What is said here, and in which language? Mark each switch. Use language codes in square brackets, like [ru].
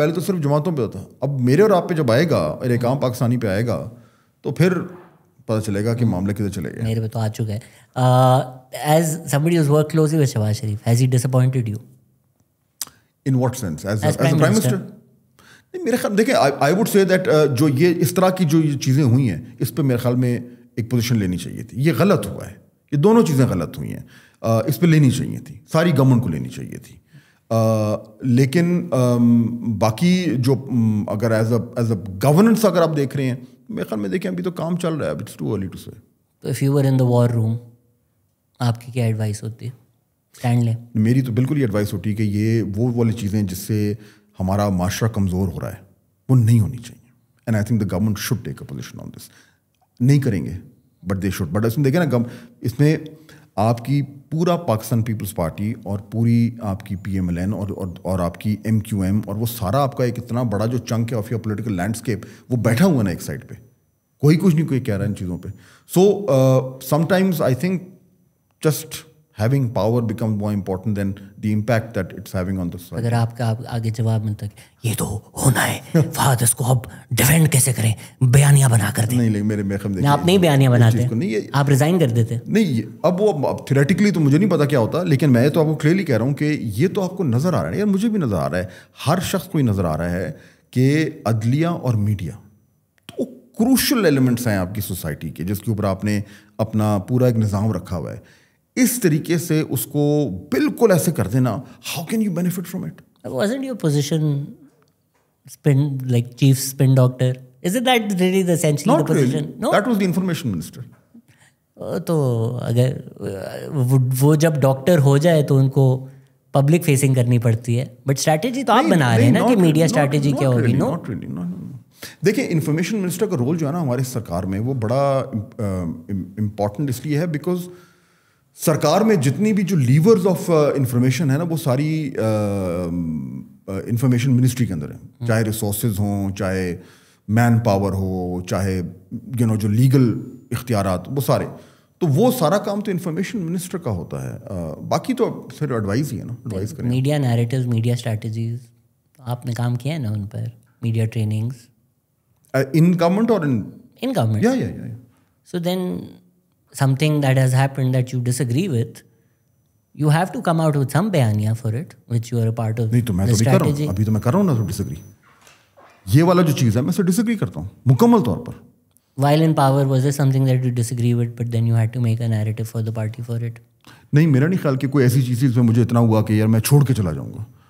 [ur] پہلے تو صرف جماعتوں پہ ہوتا, اب میرے اور آپ پہ جب آئے گا اور ایک عام پاکستانی پہ آئے گا تو پھر پتہ چلے گا کہ معاملے کدھر چلے گئے. میرے پہ تو آ چکا ہے. [en] As somebody who's worked closely with Shehbaz Sharif, has he disappointed you? In what sense? As a Prime Minister? [ur] نہیں, میرے خیال دیکھیں, [en] I would say that [ur] جو یہ اس طرح کی جو یہ چیزیں ہوئی ہیں اس پہ میرے خیال میں ایک پوزیشن لینی چاہیے تھی. یہ غلط ہوا ہے, یہ دونوں چیزیں غلط ہوئی ہیں, اس پہ لینی چاہیے تھی, ساری گورنمنٹ کو لینی چاہیے تھی. لیکن باقی جو اگر ایز اے گورننس اگر آپ دیکھ رہے ہیں, میرے خیال میں دیکھیں ابھی تو کام چل رہا ہے, [en] It's too early to say. [ur] تو [en] if you were in the war room, [ur] آپ کی کیا ایڈوائس ہوتی ہے؟ اسٹینڈ لیں. میری تو بالکل یہ ایڈوائس ہوتی ہے کہ یہ وہ والی چیزیں جس سے ہمارا معاشرہ کمزور ہو رہا ہے وہ نہیں ہونی چاہیے. [en] And I think the government should take a position on this. [ur] نہیں کریں گے [en] But they should. [ur] بٹ اس میں دیکھیں نا, اس میں آپ کی پورا پاکستان پیپلز پارٹی اور پوری آپ کی پی ایم ایل این اور آپ کی ایم کیو ایم اور وہ سارا آپ کا ایک اتنا بڑا جو چنک ہے [en] of your political landscape, [ur] وہ بیٹھا ہوا نا ایک سائڈ پہ, کوئی کچھ نہیں کوئی کہہ رہا ہے ان چیزوں پہ. [en] So sometimes I think just having power becomes more important than the impact that it's having on the society. [ur] اگر آپ کا آگے جواب ملتا ہے یہ تو ہونا ہے فہد, اس کو اب ڈیفینڈ کیسے کریں, بیانیہ بنا کر دیں. نہیں, میرے خیال میں آپ نہیں بیانیہ بناتے, آپ ریزائن کر دیتے. نہیں, اب وہ تھیوریٹیکلی تو مجھے نہیں پتا کیا ہوتا, لیکن میں تو آپ کو کلیئرلی کہہ رہا ہوں کہ یہ تو آپ کو نظر آ رہا ہے یار, مجھے بھی نظر آ رہا ہے, ہر شخص کو ہی نظر آ رہا ہے کہ عدلیہ اور میڈیا تو کروشل ایلیمنٹس ہیں آپ کی سوسائٹی کے, جس کے اوپر آپ نے اپنا پورا ایک نظام رکھا ہوا ہے. اس طریقے سے اس کو بالکل ایسے کر دینا, [en] How can you benefit from it? Wasn't your position spin like chief spin doctor? Isn't that really the essentially the position? No, that was the information minister. [ur] تو اگر وہ جب ڈاکٹر ہو جائے تو ان کو پبلک فیسنگ کرنی پڑتی ہے, بٹ اسٹریٹجی تو آپ بنا رہے ہیں نا کہ میڈیا اسٹریٹجی کیا ہوگی. نو, دیکھیں انفارمیشن منسٹر کا رول جو ہے نا ہماری سرکار میں وہ بڑا امپورٹنٹ اس لیے ہے بیکاز سرکار میں جتنی بھی جو لیورز آف انفارمیشن ہے نا وہ ساری انفارمیشن منسٹری کے اندر ہے, چاہے ریسورسز ہوں, چاہے مین پاور ہو, چاہے جو لیگل اختیارات, وہ سارے. تو وہ سارا کام تو انفارمیشن منسٹر کا ہوتا ہے, باقی تو پھر ایڈوائز ہی ہے نا, ایڈوائز کریں. میڈیا نیریٹیوز, میڈیا اسٹریٹجیز آپ نے کام کیا ہے نا ان پر, میڈیا ٹریننگز ان گورنمنٹ اور ان گورنمنٹ. یا [en] So then something that has happened that you disagree with, you have to come out with some بیانیہ for it which you are a part of. [ur] نہیں تو میں تو کر رہا ہوں, ابھی تو میں کر رہا ہوں نا ڈس ایگری. یہ والا جو چیز ہے میں سے ڈس ایگری کرتا ہوں مکمل طور پر. [en] While in power, was there something that you disagree with but then you had to make a narrative for the party for it? [ur] نہیں, میرا نہیں خیال کہ کوئی ایسی چیز جس میں مجھے اتنا ہوا کہ یار میں چھوڑ کے چلا جاؤں گا.